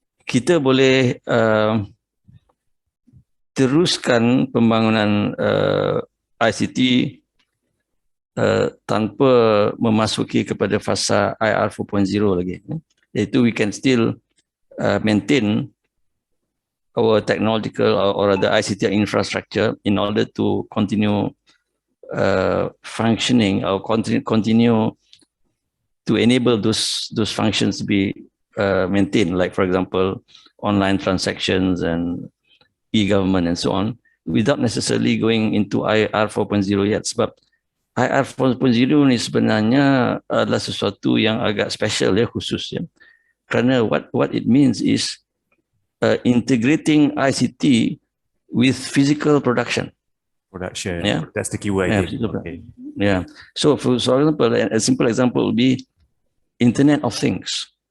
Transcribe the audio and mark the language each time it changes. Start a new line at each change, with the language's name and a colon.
Malay: kita boleh teruskan pembangunan ICT tanpa memasuki kepada fasa IR 4.0 lagi. Iaitu
English: we can still maintain our technological or the ICT infrastructure in order to continue functioning or continue to enable those functions to be maintained, like for example, online transactions and e-government and so on, without necessarily going into IR 4.0 yet.
Malay: Sebab IR 4.0 ni sebenarnya adalah sesuatu yang agak special ya, khusus ya. Kerana
English: what it means is integrating ICT with physical production. Yeah, that's the keyword. Yeah. So for example, a simple example would be Internet of Things.